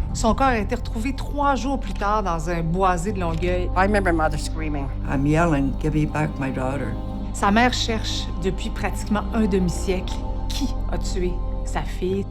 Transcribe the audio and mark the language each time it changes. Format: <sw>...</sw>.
<fr>Son corps a été retrouvé 3 jours plus tard dans un boisé de Longueuil.</fr> <en>I remember mother screaming. I'm yelling, give me back my daughter.</en> <fr>Sa mère cherche depuis pratiquement un demi-siècle qui a tué sa fille.</fr>